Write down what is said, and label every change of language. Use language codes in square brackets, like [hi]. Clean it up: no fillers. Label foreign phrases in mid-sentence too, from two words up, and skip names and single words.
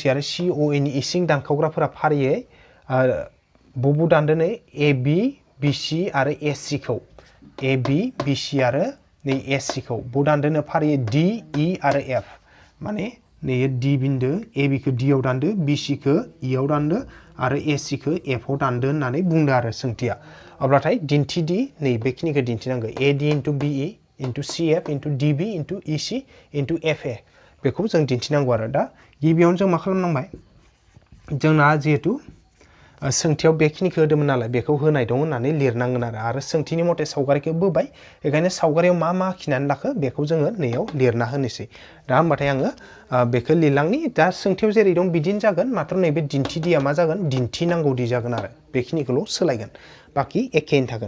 [brx] आरो COA नि इसिं दानखावग्राफोरा फारियै बबाव दानदोनो AB, BC आरो AC खौ, AB, BC आरो नै AC खौ बबाव दानदोनो फारियै D, E आरो F, माने नै D बिन्दो, AB खौ D आव दानदो, BC खौ E आव दानदो आरो AC खौ F आव दानदो होननानै बुंदो आरो सोंथिया। अब्लाथाय दिन्थिदि नै बेखिनिखौ दिन्थिनांगौ [en] AD into BE into CF into DB into EC into FA [brx] बेखौ जों दिन्थिनांगौ आरो। दा गिबियावनो जों मा खालामनांबाय, जोंना जिहेथु सोंथियाव बेखिनिखौ होदोंमोन नालाय बेखौ होनाय दं होननानै लिरनांगोन आरो सोंथिनि मथे सावगारिखौ बोबाय, बेखायनो सावगारियाव मा आखिनानै लाखो बेखौ जोङो नैयाव लिरना होनोसै। दा होमबाथाय आङो बेखौ लिरलांनि। दा सोंथियाव जेरै दं बिदिनो जागोन, मात्र नैबे दिन्थिदिया मा जागोन, दिन्थिनांगौदि जागोन आरो बेखिनिखौल' सोलायगोन, बाखि एखेयैनो थागोन।